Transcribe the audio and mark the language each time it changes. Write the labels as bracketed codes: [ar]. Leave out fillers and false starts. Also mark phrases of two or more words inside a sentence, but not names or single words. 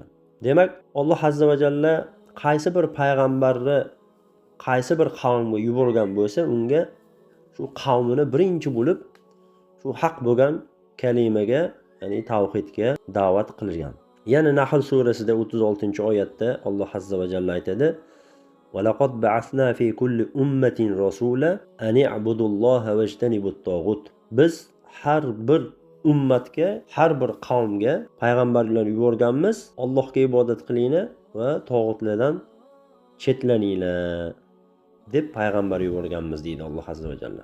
[uz] Demak, Alloh [ar] عز وجل [uz] qaysi bir payg'ambarni qaysi bir qavmga yuborgan bo'lsa, unga shu qavmini birinchi bo'lib shu haq bo'lgan kalimaga, ya'ni tavhidga da'vat qilgan. Yana Nahl surasida 36-oyatda Alloh [ar] عز وجل [uz] aytadi: [ar] "ولقد بعثنا في كل أمة رسولا أن اعبدوا الله واجتنبوا الطاغوت." [uz] Biz har bir ummatga, har bir qavmga payg'ambarlar yuborganmiz. Allohga ibodat qilinglar va tog'utlardan chetlaninglar deb payg'ambar yuborganmiz deydi Alloh [ar] عز وجل.